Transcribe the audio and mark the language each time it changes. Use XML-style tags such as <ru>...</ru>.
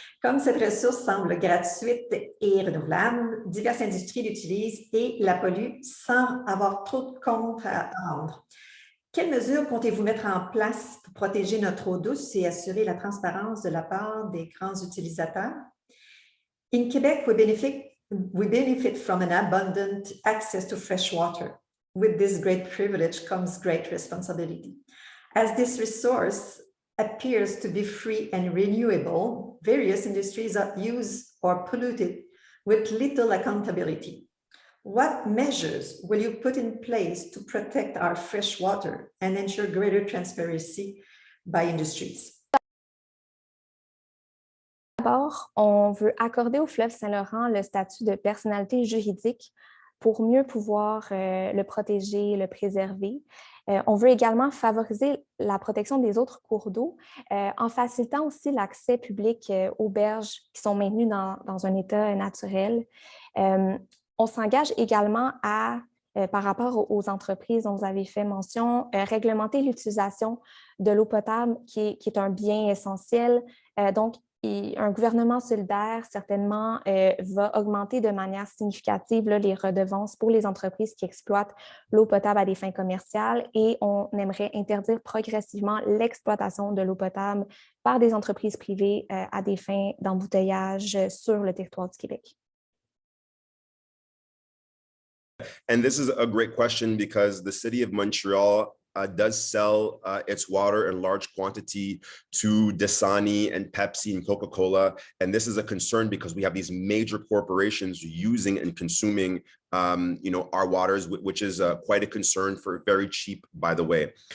<fr>Comme cette ressource semble gratuite et renouvelable, diverses industries l'utilisent et la polluent sans avoir trop de comptes à rendre. Quelles mesures comptez-vous mettre en place pour protéger notre eau douce et assurer la transparence de la part des grands utilisateurs?</fr> <en>In Quebec, we benefit from an abundant access to fresh water. With this great privilege comes great responsibility. As this resource appears to be free and renewable, various industries are used or polluted with little accountability. What measures will you put in place to protect our fresh water and ensure greater transparency by industries?</en> <fr>D'abord, on veut accorder au fleuve Saint-Laurent le statut de personnalité juridique pour mieux pouvoir le protéger, le préserver. On veut également favoriser la protection des autres cours d'eau en facilitant aussi l'accès public aux berges qui sont maintenues dans un état naturel. On s'engage également à, par rapport aux entreprises dont vous avez fait mention, réglementer l'utilisation de l'eau potable qui est un bien essentiel. Donc, un gouvernement solidaire, certainement, va augmenter de manière significative les redevances pour les entreprises qui exploitent l'eau potable à des fins commerciales et on aimerait interdire progressivement l'exploitation de l'eau potable par des entreprises privées à des fins d'embouteillage sur le territoire du Québec.</fr> <en>And this is a great question because the city of Montreal does sell its water in large quantity to Dasani and Pepsi and Coca-Cola. And this is a concern because we have these major corporations using and consuming our waters, which is quite a concern for very cheap, by the way.</en>